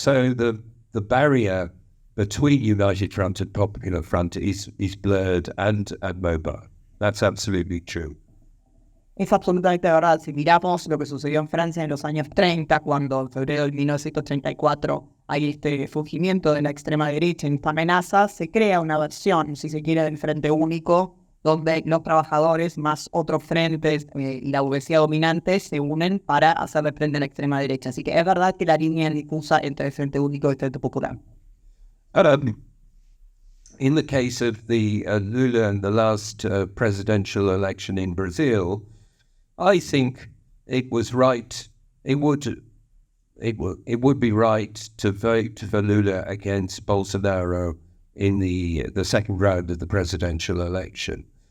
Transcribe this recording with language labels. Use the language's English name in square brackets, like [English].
[English] So the barrier between United Front and Popular Front is blurred and mobile. That's absolutely true. [Spanish] Es absolutamente verdad. Si miramos lo que sucedió en Francia en los años 30, cuando en febrero de 1934 hay este surgimiento de la extrema derecha en esta amenaza, se crea una versión, si se quiere, del Frente Único, donde los trabajadores más otros frentes y la burguesía dominante se unen para hacerle frente a la extrema derecha. Así que es verdad que la línea es difusa entre el Frente Único y el Frente Popular. [English] In the case of the Lula and the last presidential election in Brazil, I think it was right. It would be right to vote for Lula against Bolsonaro in the second round of the presidential election.